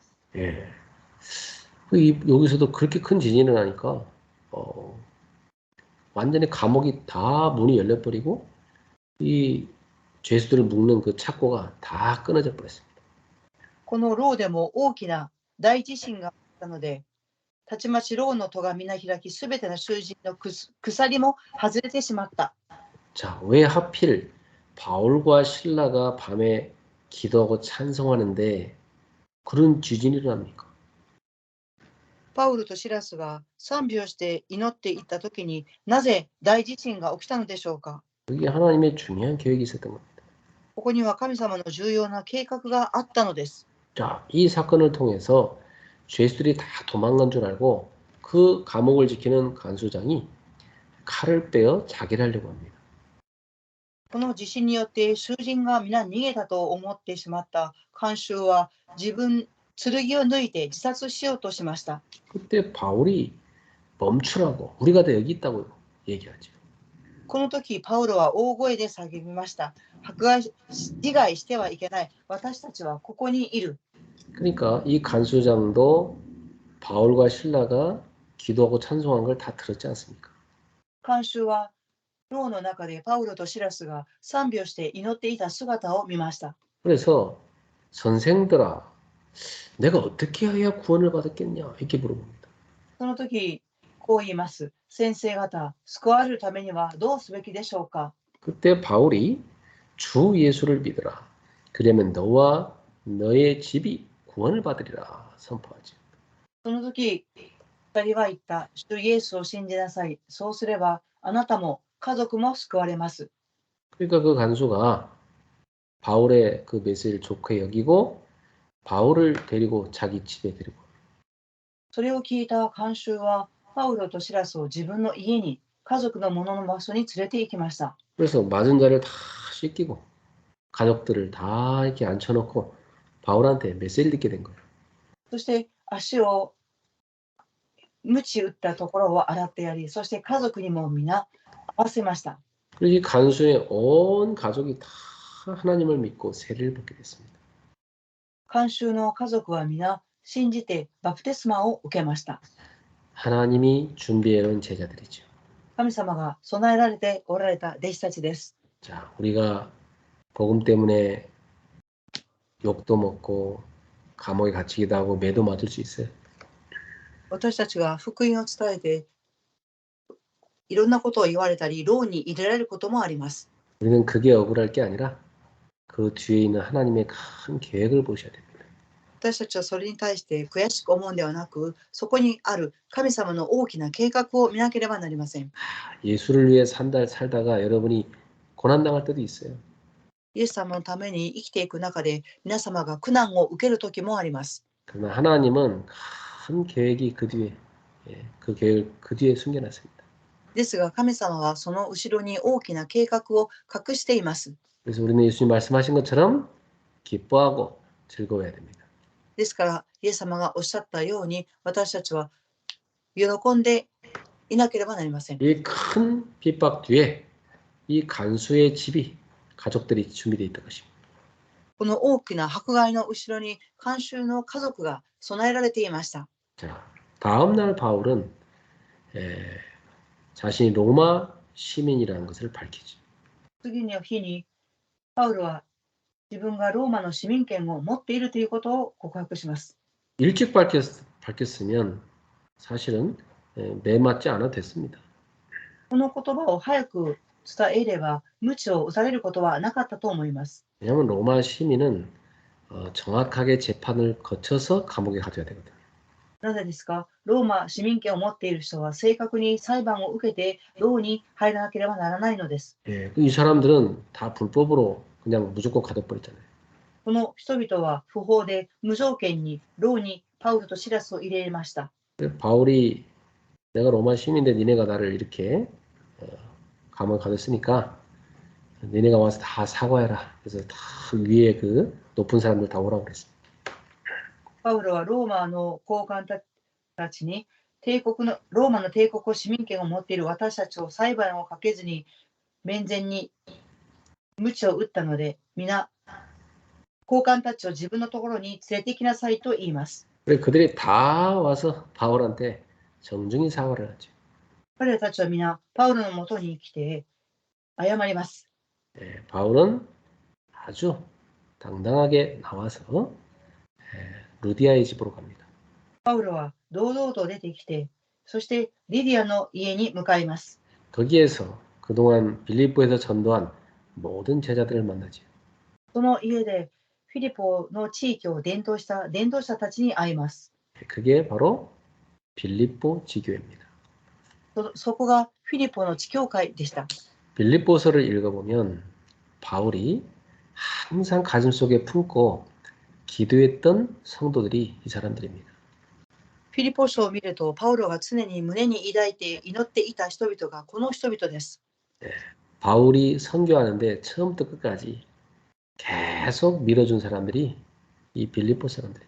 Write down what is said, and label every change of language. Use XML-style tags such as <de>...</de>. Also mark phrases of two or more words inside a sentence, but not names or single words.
<ko>예. 여기서도 그렇게 큰 지진이 나니까 완전히 감옥이 다 문이 열려버리고 이 죄수들을 묶는 그 착고가 다 끊어져 버렸습니다.</ko> <ja>この牢でも大きな大地震があったので、たちまち牢の戸が皆開き、すべての囚人の鎖も外れてしまった。</ja> <ko>자, 왜 하필 바울과 신라가 밤에 기도하고 찬송하는데 그런 지진이 일어납니까?</ko> <ja>パウルとシラスが賛美をして祈っていったときになぜ大地震が起きたのでしょうか。</ja> <ko>여기 하나님의 중요한 계획이 있었던 겁니다.</ko> <ja>ここには神様の重要な計画があったのです。</ja> <ko>자, 이 사건을 통해서 죄수들이 다 도망간 줄 알고 그 감옥을 지키는 간수장이 칼을 빼어 자기를 하려고 합니다.</ko> <ja>この地震によって囚人が皆逃げたと思ってしまった看守は剣を抜いて自殺しようとしました。</ja> <ko>그때 바울이 멈추라고 우리가 다 여기 있다고 얘기하죠.</ko> <ja>この時パウロは大声で叫びました。自害してはいけない。私たちはここにいる。</ja> <ko>그러니까 이 간수장도 바울과 신라가 기도하고 찬송한 걸 다 들었지 않습니까?</ko> <ja>看守は牢の中でパウロとシラスが賛美をして祈っていた姿を見ました。</ja> <ko>그래서 선생들아, 내가 어떻게 해야 구원을 받았겠냐? 이렇게 물어봅니다.</ko> <ja>その時、こう言います。先生方、救われるためにはどうすべきでしょうか。</ja> <ko>그때 바울이 주 예수를 믿으라. 그러면 너와 너의 집이 구원을 받으리라 선포하죠.</ko> <ja>その時、二人は言った。主イエスを信じなさい。そうすれば、あなたも家族も救われます。</ja> <ko>그러니까 그 간수가 바울의 그 메시지를 좋게 여기고 바울을 데리고 자기 집에 데리고</ko> <ja>それを聞いた看守は、パウロとシラスを自分の家に、家族のものの場所に連れて行きました。</ja> <ko>그래서 맞은 자를 다 씻기고 가족들을 다 이렇게 앉혀놓고 바울한테 메시지를 듣게 된 거예요.</ko> <ja>そして足を鞭打ったところを洗ってやり、そして家族にも皆合わせました。</ja> <ko>그리고 이 간수의 온 가족이 다 하나님을 믿고 세례를 받게 됐습니다.</ko> <ja>看守の家族は皆信じてバプテスマを受けました。</ja> <ko>하나님이 준비해 놓은 제자들이죠.</ko> <ja>神様が備えられておられた弟子たちです。</ja> <ko>자, 우리가 복음 때문에 욕도 먹고 감옥에 갇히기도 하고 매도 맞을 수 있어요.</ko> <ja>私たちが福音を伝えていろんなことを言われたり、牢に入れられることもあります。</ja> <ko>우리는 그게 억울할 게 아니라 그 뒤에 있는 하나님의 큰 계획을 보셔야 됩니다.</ko> <ja>私たちはそれに対して悔しく思うんではなく、そこにある神様の大きな計画を見なければなりません。</ja> <ko>예수를 위해 살다가 여러분이 고난당할 때도 있어요.</ko> <ja>イエス様のために生きていく中で皆様が苦難を受ける時もあります。</ja> <ko>그러나 하나님은 큰 계획이 그 뒤에 그 계획을 그 뒤에 숨겨놨습니다.</ko> <ja>ですが神様はその後ろに大きな計画を隠しています。</ja> <ko>그래서 우리는 예수님 말씀하신 것처럼 기뻐하고 즐거워야 됩니다.</ko> <ja>ですからイエス様がおっしゃったように私たちは喜んでいなければなりません。</ja> <ko>이 큰 핍박 뒤에 이 간수의 집이 가족들이 준비되어 있던 것입니다.</ko> <ja>この大きな迫害の後ろに看守の家族が備えられていました。</ja> <ko>자, 다음 날 바울은 자신이 로마 시민이라는 것을 밝히죠.</ko> <ja>次の日にパウロは自分がローマの市民権を持っているということを告白します。</ja> <ko>일찍 밝혔으면 사실은 매맞지 않아도 됐습니다.</ko> <ja>この言葉を早く伝えれば鞭を打たれることはなかったと思います。</ja> <ko>왜냐하면 로마 시민은 정확하게 재판을 거쳐서 감옥에 가둬야 되거든요.</ko> <ja>なぜですか？ローマ市民権を持っている人は正確に裁判を受けて牢に入らなければならないのです。</ja> <ko>예, 이 사람들은 다 불법으로 그냥 무조건 가둬버렸잖아요.</ko> <ja>この人々は不法で無条件に牢にパウロとシラスを入れました。</ja> <ko>바울이 내가 로마 시민인데 니네가 나를 이렇게 감옥에 가뒀으니까 니네가 와서 다 사과해라. 그래서 다 위에 그 높은 사람들 다 오라고 그랬어요.</ko> <ja>パウロはローマの高官たちにローマの帝国市民権を持っている私たちを裁判をかけずに面前に鞭を打ったので、皆高官たちを自分のところに連れて行きなさいと言います。</ja> <ko>그래서 그들이 다 와서 바울한테 정중히 사과를 하죠.</ko> <ja>彼らたちは皆パウロのもとに来て謝ります。</ja> <ko>예, 바울은 아주 당당하게 나와서 루디아의 집으로 갑니다.</ko> <ja>パウロは堂々と出てきて、そしてリディアの家に向かいます。</ja> <ko>거기에서 그동안 빌립보에서 전도한 모든 제자들을 만나죠.</ko> <ja>その家でフィリポの地域を伝道した伝道者たちに会います。</ja> <ko>그게 바로 빌립보 지교회입니다.</ko> <ja>そこがフィリポの地教会でした。</ja> <ko>빌립보서를 읽어보면 바울이 항상 가슴속에 품고 기도했던 성도들이 이 사람들입니다.</ko> <ja>フィリポ書を見ると、パウロが常に胸に抱いて祈っていた人々がこの人々です。</ja> <ko>바울이 선교하는데 처음부터 끝까지 계속 밀어준 사람들이 이 빌립보 사람들입니다.</ko>